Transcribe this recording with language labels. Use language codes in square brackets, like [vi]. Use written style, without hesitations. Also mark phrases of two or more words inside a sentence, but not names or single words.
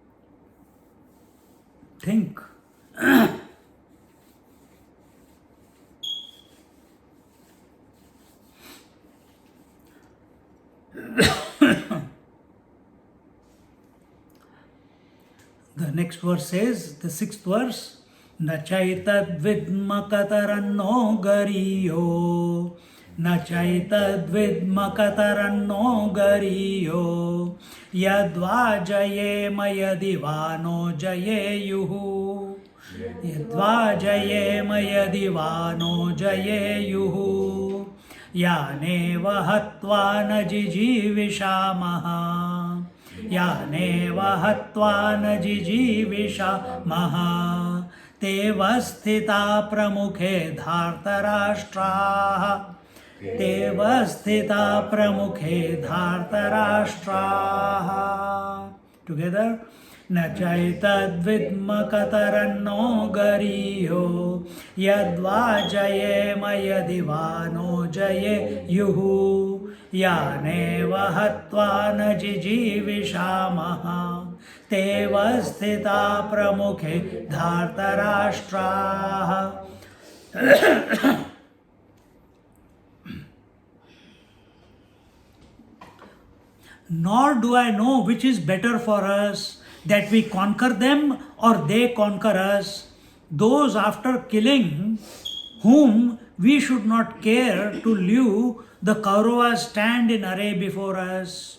[en] Think. The next verse says, the sixth verse, [sa] न चैतद्विद्म कतरन्नो गरीयो न चैतद्विद्म कतरन्नो गरीयो यद्वा जयेम यदिवानो जयेयुः यद्वा जयेम यदिवानो जयेयुः यानेव हत्वा न जिजीविषामः, यानेव हत्वा न जिजीविषामः तेव स्थिता प्रमुखे धार्तराष्ट्राः तेव स्थिता प्रमुखे धार्तराष्ट्राः टुगेदर न चैतद्विद्म कतरन्नो गरीयो यद्वा जयेम यदि वा नो जयेयुः यानेव हत्वा न जिजीविषामः तेव स्थिता प्रमुखे धार्तराष्ट्राः [en] Nor do I know which is better for us, that we conquer them or they conquer us. Those after killing whom we should not care to live, the Kauravas stand in array before us.